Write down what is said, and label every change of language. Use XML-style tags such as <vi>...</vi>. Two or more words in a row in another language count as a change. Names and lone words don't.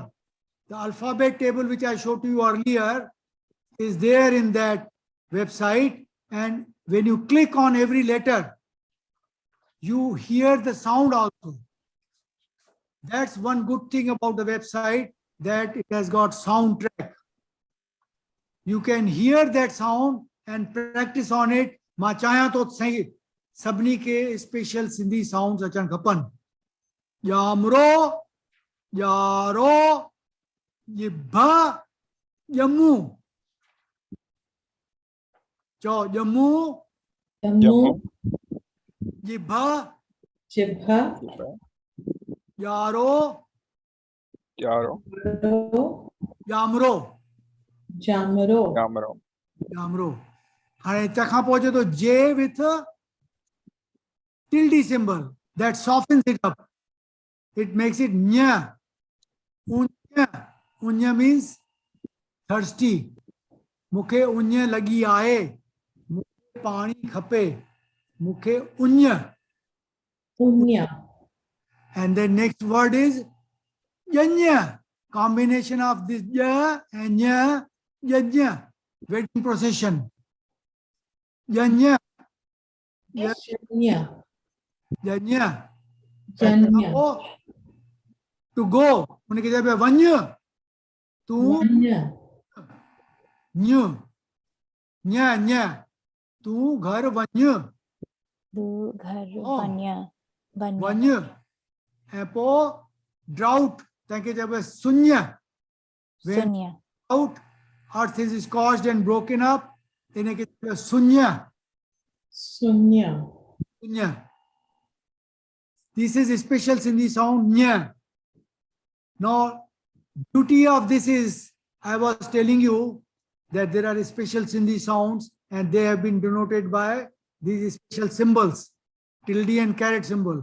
<en>The alphabet table which I showed to you earlier is there in that website, and when you click on every letter, you hear the sound also. That's one good thing about the website, that it has got soundtrack. You can hear that sound and practice on it.</en> <sd>मां चाहियां तो सभिनी के</sd> <en>special Sindhi sounds</en> <sd>अचण खपनि. यामरो यारो जिभ जम्मू चो जम्मू Jammu. जिभ जिभ यारो Yaro. यामरो जामरो Yamaro. यामरो. हाणे तंहिंखां पोइ अचे थो जे</sd> <en>with tilde symbol that softens it up. It makes it nya. Unya. Unya means thirsty.</en> <sd>मूंखे उञ लगी आहे, मूंखे पाणी खपे, मूंखे उञ. पुण्य</sd> <en>And the next word is yanya. Combination of this ya and nya, yajna. Wedding procession. Yanya.</en> <sd>जन्य</sd> <en>Yanya.</en> <sd>जन्य</sd> <en>To go.</en> <hi>उनके जगह पे वन्य.</hi> <sd>तू वन्य न्य न्या न्या तू घर वन्य तू घर</sd> <en>Oh.</en> <sd>बन्या बन्या वन्य ऐं पोइ drought तंहिंखे चइबो आहे शून्य.</sd> <en>When</en> <sd>शून्य</sd> <en>drought, earth is scorched and broken up,</en> <sd>इनखे चइबो आहे शून्य. शून्य शून्य.</sd> <en>This is a special Sindhi sound nya. Now, beauty of this is, I was telling you that there are special Sindhi sounds and they have been denoted by these special symbols, tilde and caret symbol.</en>